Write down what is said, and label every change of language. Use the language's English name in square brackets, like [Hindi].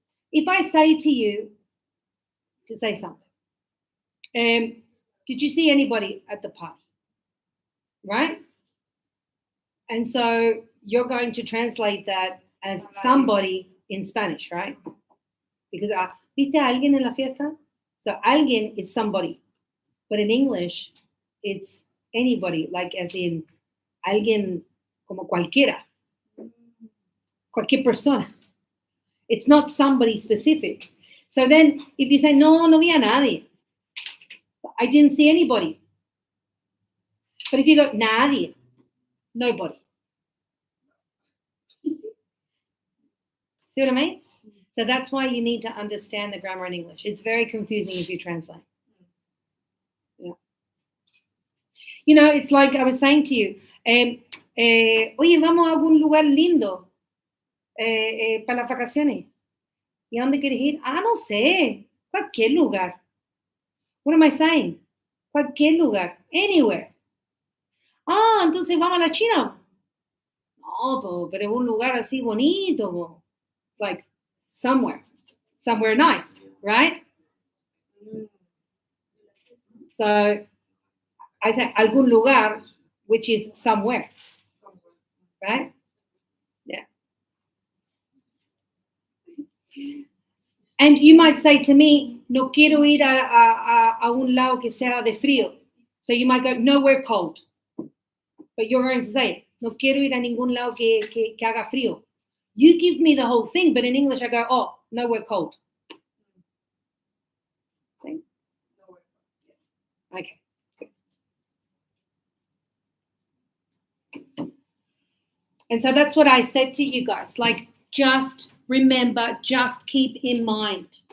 [English] If I say to you to say something, did you see anybody at the party? Right? And so you're going to translate that as somebody in Spanish, right? [Spanish] Because, ¿viste a alguien en la fiesta? [English] So alguien is somebody. But in English, it's anybody, like as in [Spanish] alguien como cualquiera. Cualquier persona. [English] It's not somebody specific. So then if you say, [Spanish] no vi a nadie. [English] I didn't see anybody. But if you go, nadie, nobody. See what I mean? So that's why you need to understand the grammar in English. It's very confusing if you translate. Yeah. You know, it's like I was saying to you, [Spanish] oye, vamos a algún lugar lindo para las vacaciones. ¿Y a dónde quieres ir? No sé, cualquier lugar. [English] What am I saying? [Spanish] Cualquier lugar, anywhere. Entonces vamos a la China. No, pero es un lugar así bonito. [English] Like somewhere nice, right? So I say algún lugar, which is somewhere, right? Yeah. And you might say to me, [Spanish] no quiero ir a un lado que sea de frío. [English] So you might go, nowhere cold. But you're going to say, [Spanish] no quiero ir a ningún lado que haga frío. [English] You give me the whole thing, but in English I go, nowhere cold. Okay. Okay. And so that's what I said to you guys. Like, just remember, just keep in mind.